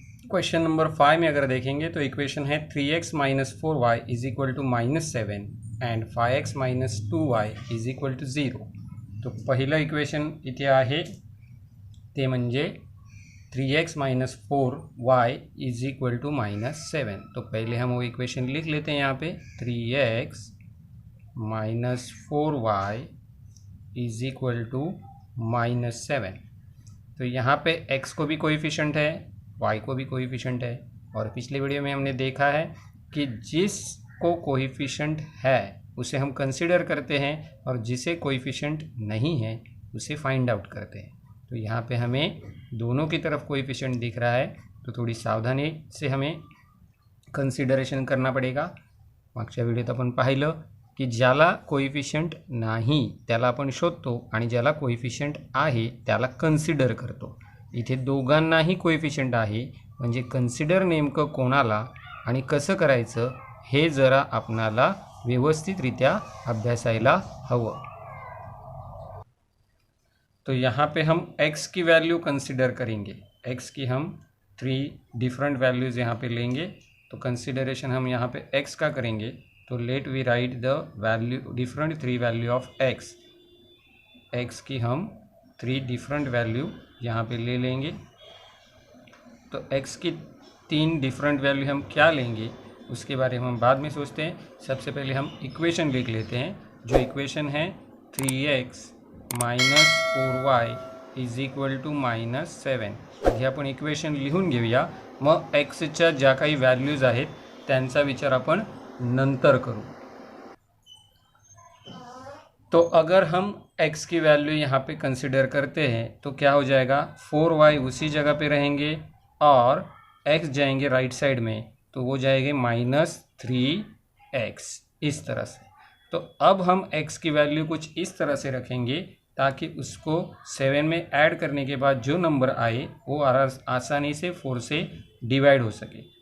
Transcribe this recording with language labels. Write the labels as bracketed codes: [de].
[hi] Question number 5 में अगर देखेंगे तो इक्वेशन है 3x minus 4y is equal to -7 and 5x minus 2y is equal to 0। [mr] तो पहिलं इक्वेशन इथे आहे ते म्हणजे 3x minus 4y is equal to -7। [hi] तो पहले हम वो इक्वेशन लिख लेते हैं यहाँ पे 3x minus 4y is equal to -7। तो यहाँ पे x को भी कोएफिशिएंट है, y को भी कोएफिशिएंट है, और पिछले वीडियो में हमने देखा है कि जिसको कोएफिशिएंट है उसे हम कंसीडर करते हैं और जिसे कोएफिशिएंट नहीं है उसे फाइंड आउट करते हैं। तो यहाँ पे हमें दोनों की तरफ कोएफिशिएंट दिख रहा है, तो थोड़ी सावधानी से हमें कंसिडरेशन करना पडेगा। [mr] मागच्या व्हिडिओत आपण पाहिलं की ज्याला कोएफिशिएंट नाही त्याला आपण शोधतो आणि ज्याला कोएफिशिएंट आहे त्याला कन्सिडर करतो। इथे दोघांनाही कोएफिशिएंट आहे, म्हणजे कन्सिडर नेमकं कोणाला आणि कसं करायचं हे जरा आपणाला व्यवस्थितरित्या अभ्यासायला हवं। [hi] तो यहाँ पे हम x की वैल्यू कंसिडर करेंगे। x की हम 3 डिफरेंट वैल्यूज़ यहाँ पे लेंगे। तो कंसिडरेशन हम यहाँ पे x का करेंगे। तो [en] Let we write the value different 3 value of x। [hi] x की हम 3 डिफरेंट वैल्यू यहाँ पे ले लेंगे। तो x की 3 डिफरेंट वैल्यू हम क्या लेंगे उसके बारे में हम बाद में सोचते हैं। सबसे पहले हम इक्वेशन लिख लेते हैं। जो इक्वेशन है 3x minus 4y is equal to -7। [mr] आधी आपण इक्वेशन लिहून घेऊया, मग एक्सच्या ज्या काही व्हॅल्यूज आहेत त्यांचा विचार आपण नंतर करूँ। [hi] तो अगर हम x की वैल्यू यहाँ पे कंसिडर करते हैं तो क्या हो जाएगा, 4y उसी जगह पे रहेंगे और x जाएंगे राइट साइड में, तो वो जाएंगे -3x इस तरह से। तो अब हम x की वैल्यू कुछ इस तरह से रखेंगे ताकि उसको 7 में ऐड करने के बाद जो नंबर आए वो आसानी से 4 से डिवाइड हो सके।